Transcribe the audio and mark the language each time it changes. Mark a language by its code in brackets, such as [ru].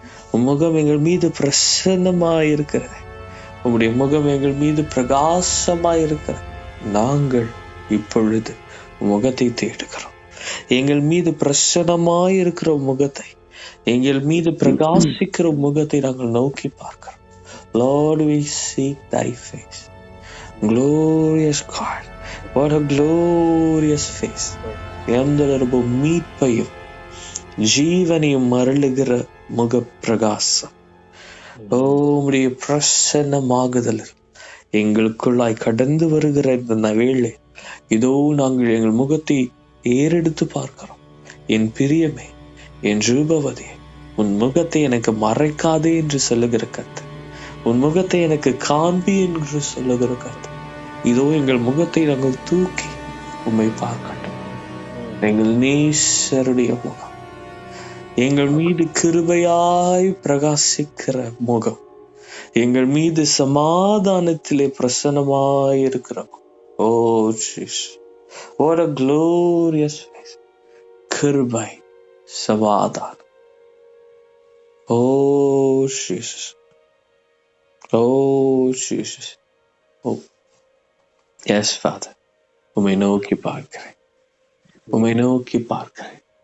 [ta] முகம் எங்கள் மீது பிரசன்னமாயிருக்கிறது. உம்முடைய முகம் எங்கள் மீது பிரகாசமாயிருக்கிறது. நாங்கள் இப்பொழுது முகத்தை தேடுகிறோம். எங்கள் மீது பிரசன்னமாயிருக்கிற முகத்தை, எங்கள் மீது பிரகாசிக்கிற முகத்தை நாங்கள் நோக்கி பார்க்கிறோம். [en] Lord, we seek thy face. Glorious God, what a glorious face. [ta] எந்த மீட்பையும் ஜீவனையும் மருளுகிற முக பிரகாசம் உம்முடைய பிரசன்னமாகுதல் எங்களுக்குள்ளாய் கடந்து வருகிற இந்த வேளை இதோ நாங்கள் எங்கள் முகத்தை ஏறெடுத்து பார்க்கிறோம். என் பிரியமே, என் ரூபவதே, உன் முகத்தை எனக்கு மறைக்காதே என்று சொல்லுகிற கர்த்தர், உன் முகத்தை எனக்கு காண்பி என்று சொல்லுகிற கர்த்தர், இதோ எங்கள் முகத்தை நாங்கள் தூக்கி உம்மை பார்க்கட்டும். எங்கள் நேசருடைய முகம், எங்கள் மீது கிருபையாய் பிரகாசிக்கிற முகம், எங்கள் மீது சமாதானத்திலே பிரசன்னமாயிருக்கிற [en] Oh Jesus, what a glorious face. [ta] கிருபை, சமாதானம். [en] Oh Jesus, oh Jesus, oh yes Father, [ta] உம்மை நோக்கி பார்க்கிறேன், உம்மை நோக்கி பார்க்கிறேன்.